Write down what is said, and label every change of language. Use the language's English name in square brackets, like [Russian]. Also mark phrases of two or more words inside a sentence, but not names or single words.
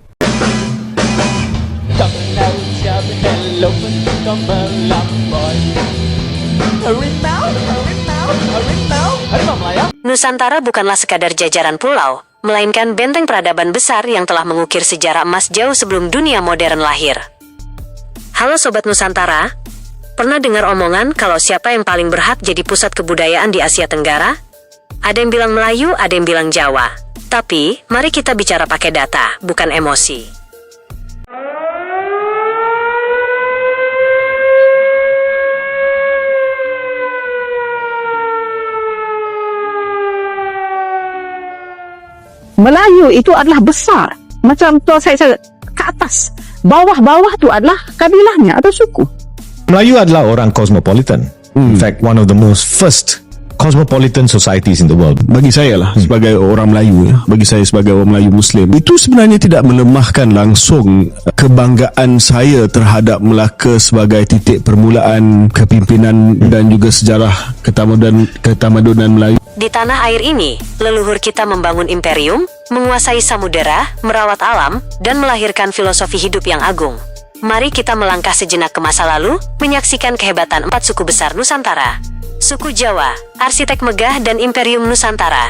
[Indonesian] Nusantara bukanlah sekadar jajaran pulau, melainkan benteng peradaban besar yang telah mengukir sejarah emas jauh sebelum dunia modern lahir. Halo Sobat Nusantara, pernah dengar omongan kalau siapa yang paling berhak jadi pusat kebudayaan di Asia Tenggara? Ada yang bilang Melayu, ada yang bilang Jawa. Tapi, mari kita bicara pakai data, bukan emosi. [Malay] Melayu itu adalah besar. Macam tu saya ke atas. Bawah-bawah tu adalah kabilahnya atau suku. Melayu adalah orang cosmopolitan. [English] In fact, one of the most first cosmopolitan societies in the world. [Malay] Bagi saya lah, sebagai orang Melayu, bagi saya sebagai orang Melayu Muslim, itu sebenarnya tidak melemahkan langsung kebanggaan saya terhadap Melaka sebagai titik permulaan kepimpinan dan juga sejarah ketamadunan Melayu. [Indonesian] Di tanah air ini, leluhur kita membangun imperium, menguasai samudera, merawat alam, dan melahirkan filosofi hidup yang agung. Mari kita melangkah sejenak ke masa lalu, menyaksikan kehebatan 4 suku besar Nusantara. Suku Jawa, arsitek megah dan imperium Nusantara.